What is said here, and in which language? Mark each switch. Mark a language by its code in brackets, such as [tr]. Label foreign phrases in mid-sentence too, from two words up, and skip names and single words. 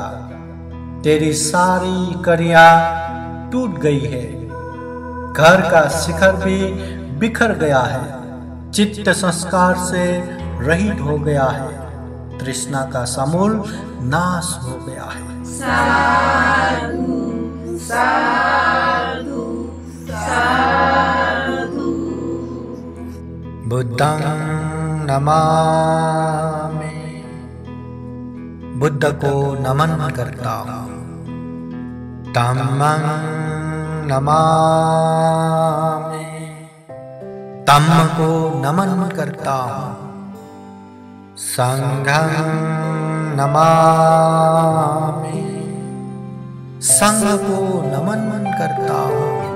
[hi] तेरी सारी कड़ियां टूट गई है। घर का शिखर भी बिखर गया है। चित्त संस्कार से रहित हो गया है। तृष्णा का समूल नाश हो गया है। [pi] साधु साधु साधु। बुद्धं नमामि। [hi] बुद्ध को नमन करता हूँ। [pi] धम्मं नमामि। [hi] धम्म को नमन करता हूँ। [pi] संघं नमामि। [hi] संघ को नमन करता हूँ।